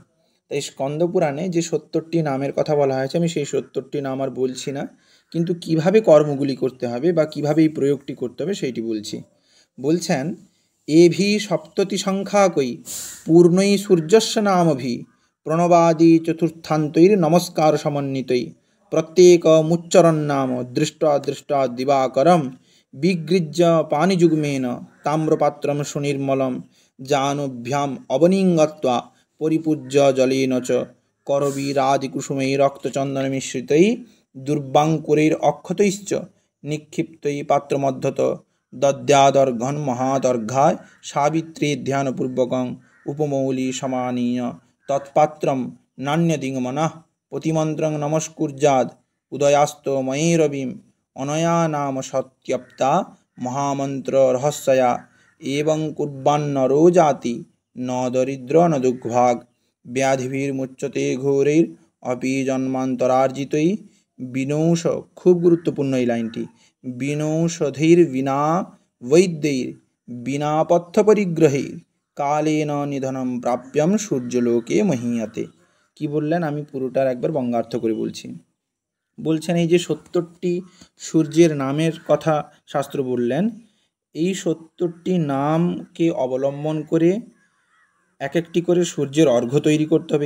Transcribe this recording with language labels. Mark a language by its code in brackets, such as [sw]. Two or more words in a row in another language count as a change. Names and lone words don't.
[bn] তাই স্কন্দপুরাণে যে ৭০টি নামের কথা বলা হয়েছে, আমি সেই ৭০টি নাম আর বলছি না, কিন্তু কিভাবে কর্মগুলি করতে হবে বা কিভাবে এই প্রয়োগটি করতে হবে সেইটি বলছি। [sa] বলছেন, এভি সপ্ততি সংখ্যাকই পূর্ণই সূর্যস্য নামভি প্রণবাদি চতুর্থান্তৈর নমস্কার সমন্বিতই প্রত্যেক মুচ্চরণ নাম দৃষ্টা দৃষ্টা দিবাকরম বিগৃহ্য পানিযুগ্মেন তাম্রপাত্রম সুনির্মলম জানুভ্যাম অবনিঙ্গত্বা পরিপূজ্য জলেন চ করবীরাদিকুসুমৈ রক্তচন্দনমিশ্রিতৈ দুর্বাঙ্কুরৈর অক্ষতৈশ্চ নিক্ষিপ্তৈ পাত্রমধ্যত দদ্যাদর্ঘন মহাদর্ঘায় সাবিত্রী ধ্যানপূর্বকং উপমৌলি সমানীয় তৎপাত্রম নান্যদিঙ্গমনঃ প্রতিমন্ত্রং নমস্কুর্যাদ উদয়াস্ত ময়ীরবিম অনয়া নাম সত্যপ্তা মহামন্ত্র রহস্যয়া এবং কুর্বান্নরো জাতি ন দরিদ্র ন দুঃখভাগ ব্যাধিভির্মুচ্যতে ঘোরৈর অপি জন্মান্তরার্জিতৈ বিনৌষ। [bn] খুব গুরুত্বপূর্ণ এই লাইনটি। [sa] বিনৌষধৈর বিনা বৈদ্যৈর বিনা পথ্য পরিগ্রহৈর কালেন নিধনম প্রাপ্যম সূর্যলোকে মহীয়তে। [bn] কি বললেন, আমি পুরোটার একবার বঙ্গার্থ করে বলছি। বলছেন, এই যে ৭০টি সূর্যের নামের কথা শাস্ত্র বললেন, এই ৭০টি নামকে অবলম্বন করে এক একটি করে সূর্যের অর্ঘ্য তৈরি করতে হবে।